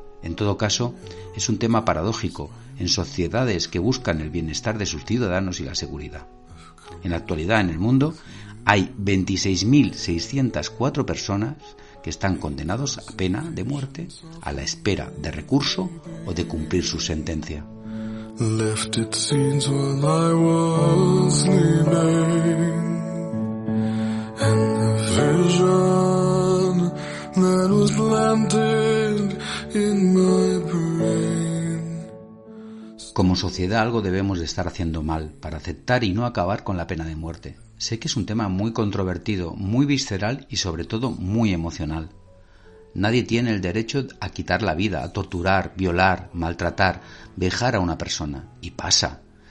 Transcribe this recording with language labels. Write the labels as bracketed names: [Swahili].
[Spanish] En todo caso, es un tema paradójico en sociedades que buscan el bienestar de sus ciudadanos y la seguridad. En la actualidad, en el mundo, hay 26.604 personas que están condenados a pena de muerte a la espera de recurso o de cumplir su sentencia. [English] Left its scenes while I was sleeping, and the vision that was planted in my brain. [Spanish] Como sociedad algo debemos de estar haciendo mal para aceptar y no acabar con la pena de muerte. Sé que es un tema muy controvertido, muy visceral y sobre todo muy emocional. Nadie tiene el derecho a quitar la vida, a torturar, violar, maltratar, vejar a una persona. Y pasa.